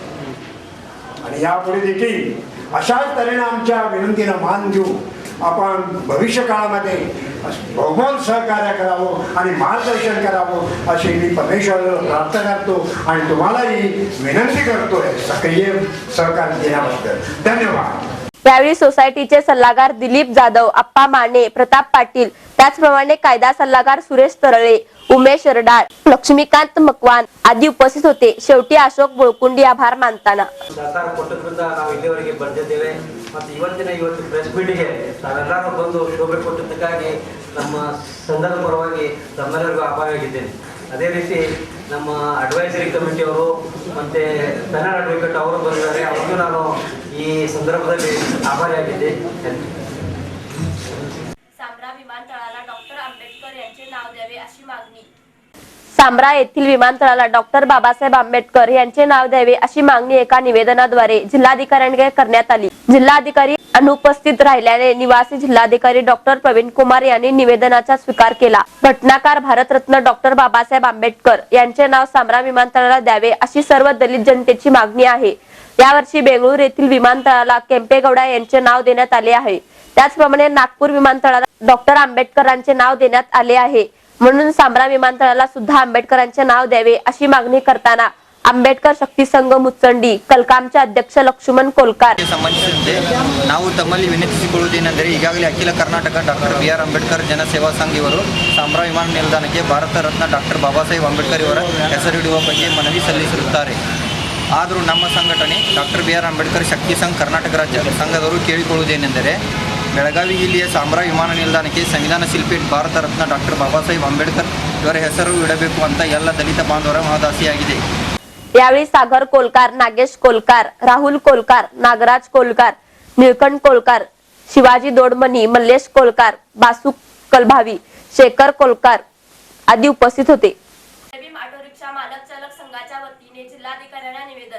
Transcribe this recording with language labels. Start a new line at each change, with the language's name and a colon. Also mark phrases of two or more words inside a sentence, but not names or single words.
Marathi: आणि यापुढे देखील अशाच तऱ्हेने आमच्या विनंतीला मान देऊ आपण भविष्य काळामध्ये बहुमोल सहकार्य करावं आणि मार्गदर्शन करावं अशी मी परमेश्वराला प्रार्थना करतो आणि तुम्हालाही विनंती करतोय सक्रिय सहकार्य देण्याबद्दल. धन्यवाद. यावेळी सोसायटीचे सल्लागार दिलीप जाधव, अप्पा माने, प्रताप पाटील, त्याचप्रमाणे कायदा सल्लागार सुरेश तरळे, उमेश रडाळ, लक्ष्मीकांत मकवान आदी उपस्थित होते. शेवटी अशोक बोळकुंडी आभार मानताना
Kannada: ಸಹಕಾರ ಕೊಟ್ಟಿದ್ದರಿಂದ ನಾವು ಇಲ್ಲಿವರೆಗೆ ಬಂದಿದ್ದೇವೆ ಮತ್ತು ಇವತ್ತು
English: press meet
Kannada: ತಾವೆಲ್ಲರೂ ಬಂದು ಶೋಭೆ ಕೊಟ್ಟಿದ್ದಕ್ಕಾಗಿ ನಮ್ಮ ಸಂಘದ ಪರವಾಗಿ ತಮ್ಮೆಲ್ಲರಿಗೂ ಆಭಾರಿಯಾಗಿದ್ದೇನೆ. ಅದೇ ರೀತಿ ನಮ್ಮ
English: advisory committee
Kannada: ಮತ್ತು ಕನ್ನಡ ಅಡ್ವೊಕೇಟ್ ಅವರು ಬಂದಿದ್ದಾರೆ, ಅವ್ರಿಗೂ ನಾನು ಈ ಸಂದರ್ಭದಲ್ಲಿ ಆಭಾರಿಯಾಗಿದ್ದೆ.
Marathi: सांब्रा विमानतळाला डॉक्टर आंबेडकर यांचे नाव द्यावे अशी मागणी. सांब्रा येथील विमानतळाला डॉक्टर बाबासाहेब आंबेडकर यांचे नाव द्यावे अशी मागणी एका निवेदनाद्वारे जिल्हाधिकाऱ्यांकडे करण्यात आली. जिल्हाधिकारी अनुपस्थित राहिल्याने निवासी जिल्हाधिकारी डॉक्टर प्रवीण कुमार यांनी निवेदनाचा स्वीकार केला. घटनाकार भारतरत्न डॉक्टर बाबासाहेब आंबेडकर यांचे नाव सांब्रा विमानतळाला द्यावे अशी सर्व दलित जनतेची मागणी आहे. यावर्षी बेंगळूर येथील विमानतळाला केंपेगौडा यांचे नाव देण्यात आले आहे. त्याचप्रमाणे नागपूर विमानतळाला डॉक्टर आंबेडकरांचे नाव देण्यात आले आहे. म्हणून सांब्रा विमानतळाला सुद्धा आंबेडकरांचे नाव द्यावे अशी मागणी करताना ಅಂಬೇಡ್ಕರ್ ಶಕ್ತಿ ಸಂಘ ಮುಚ್ಚಂಡಿ ಕಲ್ಕಾಂच्या ಅಧ್ಯಕ್ಷ ಲಕ್ಷ್ಮಣ್ ಕೋಲ್ಕಾರ್
Kannada: ಸಂಬಂಧಿಸಿದಂತೆ ನಾವು ತಮ್ಮಲ್ಲಿ ವಿನಂತಿಸಿಕೊಳ್ಳುವುದೇನೆಂದರೆ ಈಗಾಗಲೇ ಅಖಿಲ ಕರ್ನಾಟಕ ಡಾಕ್ಟರ್ ಬಿ.ಆರ್. ಅಂಬೇಡ್ಕರ್ ಜನಸೇವಾ ಸಂಘ ಇವರು ಸಾಂಬ್ರಾ ವಿಮಾನ ನಿಲ್ದಾಣಕ್ಕೆ ಭಾರತ ರತ್ನ ಡಾಕ್ಟರ್ ಬಾಬಾ ಸಾಹೇಬ್ ಅಂಬೇಡ್ಕರ್ ಇವರ ಹೆಸರಿಡುವ ಬಗ್ಗೆ ಮನವಿ ಸಲ್ಲಿಸಿರುತ್ತಾರೆ. ಆದರೂ ನಮ್ಮ ಸಂಘಟನೆ ಡಾಕ್ಟರ್ ಬಿ.ಆರ್. ಅಂಬೇಡ್ಕರ್ ಶಕ್ತಿ ಸಂಘ ಕರ್ನಾಟಕ ರಾಜ್ಯ ಸಂಘದವರು ಕೇಳಿಕೊಳ್ಳುವುದೇನೆಂದರೆ ಬೆಳಗಾವಿ ಜಿಲ್ಲೆಯ ಸಾಂಬ್ರಾ ವಿಮಾನ ನಿಲ್ದಾಣಕ್ಕೆ ಸಂವಿಧಾನ ಶಿಲ್ಪಿ ಭಾರತ ರತ್ನ ಡಾಕ್ಟರ್ ಬಾಬಾ ಸಾಹೇಬ್ ಅಂಬೇಡ್ಕರ್ ಇವರ ಹೆಸರು ಇಡಬೇಕು ಅಂತ ಎಲ್ಲ ದಲಿತ ಬಾಂಧವರ ಮಹದಾಸೆಯಾಗಿದೆ.
Marathi: यावेळी सागर कोलकार, नागेश कोलकार, राहुल कोलकार, नागराज कोलकार, निळकंठ कोलकार, शिवाजी दोडमणी, मल्लेश कोलकार, बासू कलभावी, शेखर कोलकार आदी उपस्थित होते. ऑटो रिक्षा मालक चालक संघाच्या वतीने जिल्हाधिकाऱ्यांना निवेदन.